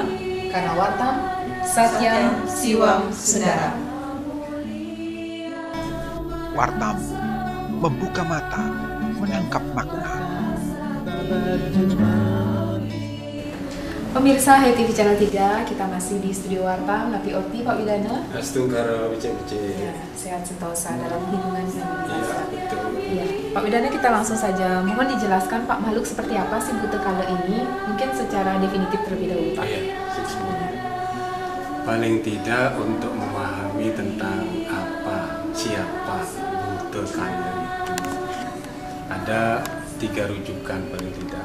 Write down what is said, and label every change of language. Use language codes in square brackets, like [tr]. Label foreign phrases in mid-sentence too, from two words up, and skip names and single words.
[id] Karena Wartam, [sa] Satyam Siwam Sundara. [id] Wartam, membuka mata, menangkap makna. Pemirsa HiTV Channel 3, kita masih di studio Wartam, Napi Okti, Pak Widana. Astungkara Bice-Bice. Ya, sehat sentosa dalam lingkungan yang Iya, betul. Iya, Pak Widana, kita langsung saja. Mohon dijelaskan Pak, makhluk seperti apa sih Buta Kala ini? Mungkin secara definitif terlebih dahulu Pak. Iya, paling tidak untuk memahami tentang apa, siapa Buta Kala itu, ada 3 rujukan paling tidak.